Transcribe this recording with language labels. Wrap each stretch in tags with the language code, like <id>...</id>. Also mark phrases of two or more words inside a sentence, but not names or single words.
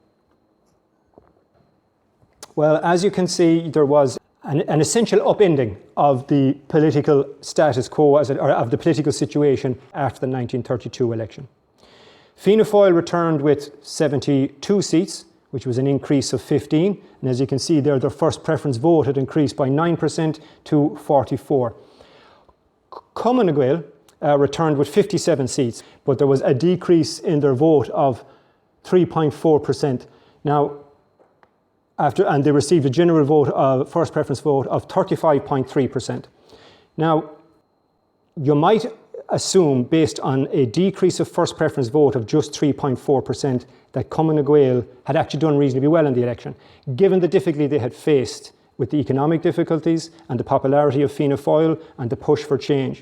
<en>Well, as you can see, there was an essential upending of the political status quo, or of the political situation after the 1932 election. Fianna Fáil returned with 72 seats, which was an increase of 15. And as you can see there, their first preference vote had increased by 9% to 44. Cumann na Gael returned with 57 seats, but there was a decrease in their vote of 3.4%. Now, and they received a general vote, first preference vote of 35.3%. Now, you might assume, based on a decrease of first preference vote of just 3.4%, that Cumann na Gael had actually done reasonably well in the election, given the difficulty they had faced with the economic difficulties and the popularity of Fianna Fáil and the push for change.</en>